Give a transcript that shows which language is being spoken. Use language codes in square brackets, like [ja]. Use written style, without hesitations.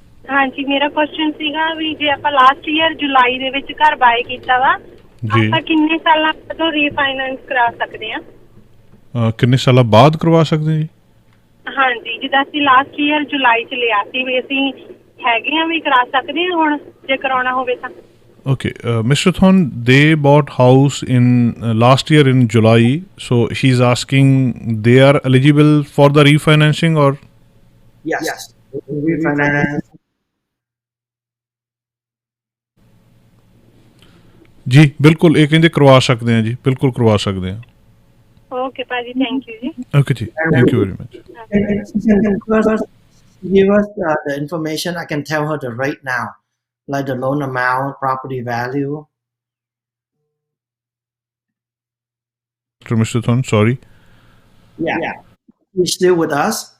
[pa] ਹਾਂਜੀ, ਮੇਰਾ ਕੁਐਸਚਨ ਸੀਗਾ ਵੀ ਜੇ ਆਪਾਂ ਲਾਸਟ ਈਅਰ ਜੁਲਾਈ ਦੇ ਵਿੱਚ ਘਰ ਬਾਏ ਕੀਤਾ ਵਾ, ਜੀ ਆਪਾਂ ਕਿੰਨੇ ਸਾਲਾਂ ਤੋਂ ਰੀਫਾਈਨੈਂਸ ਕਰਾ ਸਕਦੇ ਹਾਂ? ਕਿੰਨੇ ਸਾਲਾਂ ਬਾਅਦ ਕਰਵਾ ਸਕਦੇ ਜੀ? ਹਾਂਜੀ, ਜਿੱਦਾਂ ਅਸੀਂ ਲਾਸਟ ਈਅਰ ਜੁਲਾਈ 'ਚ ਲਿਆ ਸੀ, ਵੀ ਅਸੀਂ ਹੈਗੇ ਆ ਵੀ ਕਰਾ ਸਕਦੇ ਹਾਂ ਹੁਣ ਜੇ ਕਰਾਉਣਾ ਹੋਵੇ ਤਾਂ। [en] Okay, Mr. Thon, they bought house in last year in July. So she's asking, they are eligible for the refinancing or? Yes. Refinance. [pa] ਜੀ ਬਿਲਕੁਲ, ਇਹ ਕਹਿੰਦੇ ਕਰਵਾ ਸਕਦੇ ਹਾਂ ਜੀ, ਬਿਲਕੁਲ ਕਰਵਾ ਸਕਦੇ ਹਾਂ। ਓਕੇ ਭਾਜੀ, ਥੈਂਕ ਯੂ ਜੀ। [en] Okay ਜੀ, thank you very much. First, give us the information. I can tell her the rate now, like the loan amount, property value. Mr. Thon, sorry. Yeah. You still with us?